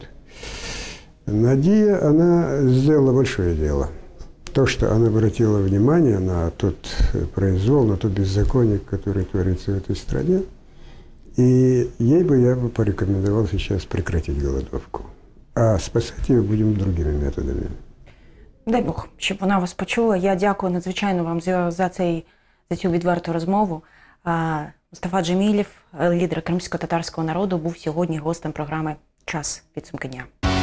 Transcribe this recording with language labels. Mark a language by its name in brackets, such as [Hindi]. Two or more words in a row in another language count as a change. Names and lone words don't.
[Russian] Надия, она сделала большое дело. То, что она обратила внимание на тот произвол, на то беззаконие, которое творится в этой стране, и ей бы я бы порекомендовал сейчас прекратить голодовку. [Ukrainian] А спасати її будемо другими методами. Дай Бог, щоб вона вас почула. Я дякую надзвичайно вам за цю відверту розмову. Мустафа Джемілєв, лідер кримсько-татарського народу, був сьогодні гостем програми «Час. Підсумки дня».